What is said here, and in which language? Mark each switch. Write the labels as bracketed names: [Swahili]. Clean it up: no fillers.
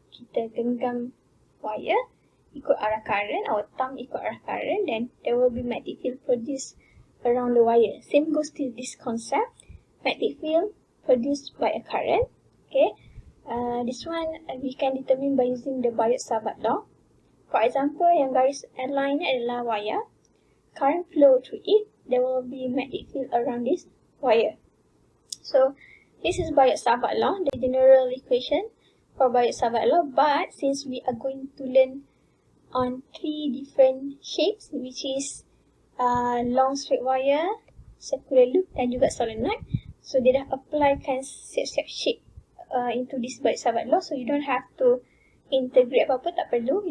[Malay] Kita genggam wire, ikut arah current, [English] our thumb [Malay] ikut arah current, [English] then there will be magnetic field produced around the wire. Same goes to this concept, magnetic field produced by a current. Okay, this one we can determine by using the Biot-Savart law. For example, [Malay] yang garis line ni adalah wire. [English] Current flow through it, there will be magnetic field around this wire. So this is Biot-Savart law, the general equation for Biot-Savart law. But since we are going to learn on 3 different shapes, which is long straight wire, circular loop [Malay] dan juga [English] solenoid, so [Malay] dia dah applykan siap-siap [English] shape into this Biot-Savart law. So you don't have to integrate [Malay] apa-apa, tak perlu.